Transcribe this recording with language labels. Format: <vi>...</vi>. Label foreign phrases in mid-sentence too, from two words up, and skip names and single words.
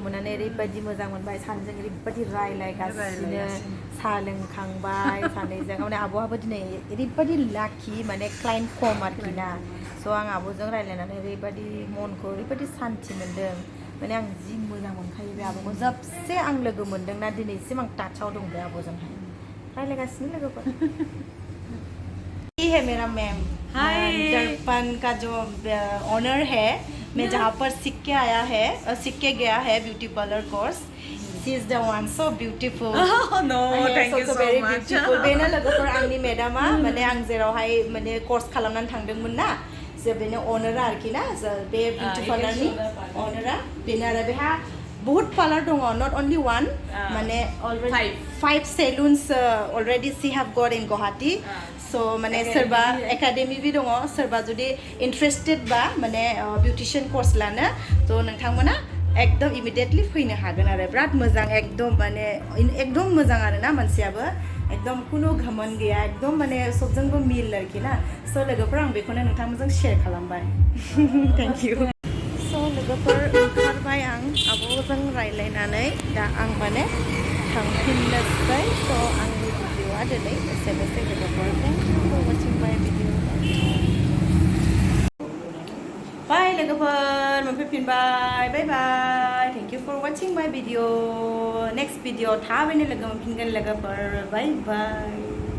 <brx>मोननानै ओरैबायदि मोजां मोनबाय सानैजों ओरैबायदि रायलायगासिनो साहा लोंखांबाय सानैजों माने आब'आबो दिनै ओरैबायदि लाखि माने क्लाइन्ट खम आरोखि ना स' आं आब'जों रायलायनानै ओरैबायदि मनखौ ओरैबायदि सान्थि मोन्दों माने आं जि मोजां मोनखायो बे आब'खौ जोबसे आं लोगो मोनदोंना दिनैसिम आं टाचाव दं बे आब'जोंहाय रायलायगासिनो लोगोफोर</brx> <hi>है मेरा मैम दर्पण का जो ऑनर है मैं जहाँ पर सीख के गया है</hi> <en>beauty parlour course she is the one so beautiful no thank you so much</en> <brx>बेनो लोगोफोर आंनि मेडामा माने आं जेरावहाय माने कोर्स खालामनानै थांदोंमोन ना जे बेनो अनारा आरोखि ना बे ब्यूटी पार्लारनि अनारा बेनो आरो बेहा बहुत पार्लार दङ</brx> <en>not only one</en> <brx>माने अलरेडी 5</brx> <en>saloons already she have got in Guwahati</en> <brx>सो माने सोरबा एकाडेमी भी दङ सोरबा जुदि इन्ट्रेस्टेड बा माने</brx> <en>beautician course</en> <brx>लानो थ' नोंथांमोना एकदम इमिडिएटली फैनो हागोन आरो बिराद मोजां एकदम माने एकदम मोजां आरोना मानसियाबो एकदम कुनु घमन गैया एकदम माने सबजोंबो मिल आरोखि ना स' लोगोफोर आं बेखौनो नोंथांमोनजों शेयार खालामबाय</brx> <en>thank you</en> <brx>स' लोगोफोर ओंखारबाय आं आब'जों रायलायनानै दा आं माने थांफिननोसै स' आंनि भिडिअ'आ दिनै एसेनोसै लोगोफोर</brx> <en>thank you for watching my video bye</en> <brx>लोगोफोर मोनफैफिनबाय</brx> <en>bye bye thank you for watching my video next video</en> <brx>थाबैनो लोगो मोनफिनगोन लोगोफोर</brx> <en>bye bye</en>